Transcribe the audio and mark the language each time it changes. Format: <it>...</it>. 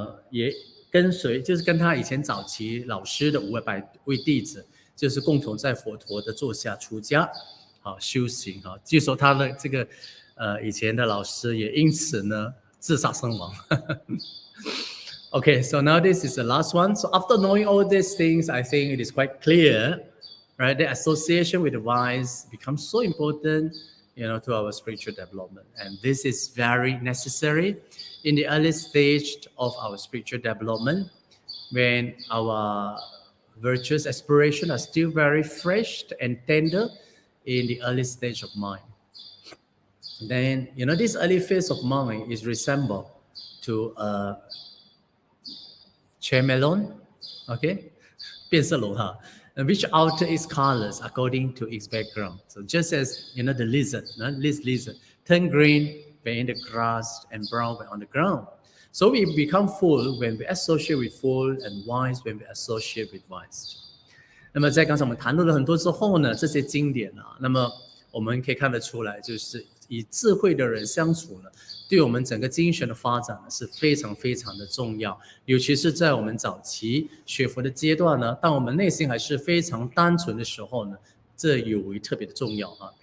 <zh>也跟随，就是跟他以前早期老师的500位弟子，就是共同在佛陀的座下出家修行据说他的这个以前的老师也因此呢自杀身亡</zh> <en>Okay, so now this is the last one. So after knowing all these things, I think it is quite clear, right? The association with the wise becomes so important, to our spiritual development. And this is very necessary in the early stage of our spiritual development, when our virtuous aspirations are still very fresh and tender in the early stage of mind. Then, this early phase of mind is resembled to a chamelon, okay?</en> <zh>变色龙哈,</zh> <en>which alter its colors according to its background. So just as, the lizard, this lizard, turn green when in the grass and brown when on the ground. So we become fool when we associate with fool, and wise when we associate with wise.</en> <zh>那么在刚才我们谈论了很多之后呢，这些经典啊，那么我们可以看得出来，就是以智慧的人相处呢，对我们整个精神的发展呢是非常非常的重要。尤其是在我们早期学佛的阶段呢，当我们内心还是非常单纯的时候呢，这有为特别的重要啊。</zh>